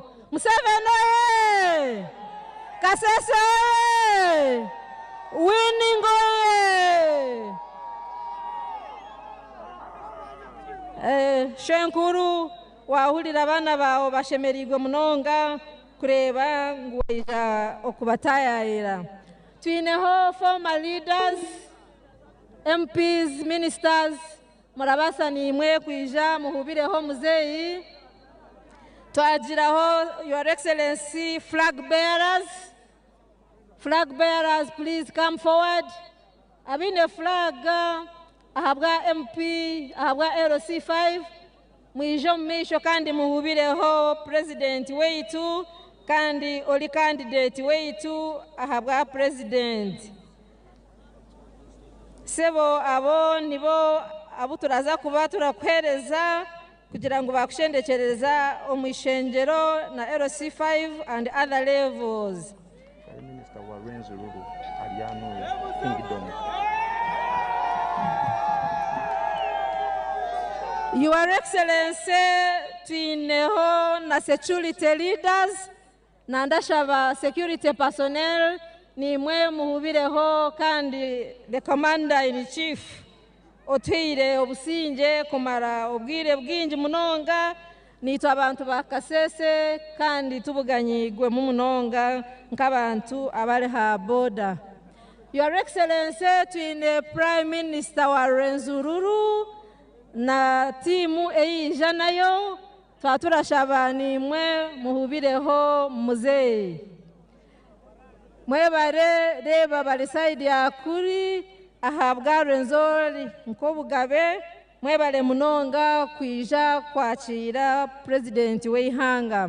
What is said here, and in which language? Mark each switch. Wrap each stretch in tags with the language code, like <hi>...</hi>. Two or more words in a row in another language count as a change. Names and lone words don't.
<ttj>Museveni Kasese winning shenkuru wahulira abana bawo bashemerigwe munonga kureba ngweja okubatayayira. Twineho</ttj> <en>former leaders, MPs, ministers,</en> <ttj>murabasa nimwe kwija muhubireho muzeyi.</ttj> <en>Twagiraho Your Excellency flag bearers. Flag bearers, please come forward.</en> <ttj>Abine flag ahabwa MP, ahabwa LC5. Mwijo mmisho kandi muhubireho President weitu kandi oli candidate weitu ahabwa president. Sebo abo nibo abuturaza kuba turakwereza kugira ngo bakushendekereza omwishenjero na LC5</ttj> <en>and other levels. Prime Minister wa Rwenzururu Ariano Kingdom. Your Excellency,</en> <ttj>twineho na</ttj> <en>security leaders</en> <ttj>na ndashaba</ttj> <en>security personnel</en> <ttj>nimwe muhubireho kandi</ttj> <en>the commander in chief</en> <ttj>otwire obusinje kumara obwire bwinji munonga nitwa abantu ba Kasese kandi tubuganyigwe mu munonga nk'abantu abali ha border.</ttj> <en>Your Excellency,</en> <ttj>twine</ttj> <en>Prime Minister</en> <ttj>wa Rwenzururu na timu eija nayo twaturashaba nimwe muhubireho muzeyi. Mwebare reba bali side ya kuri ahabwa Rwenzori Nkobugabe mwebare munonga kwija kwakira president w'ihanga.</ttj>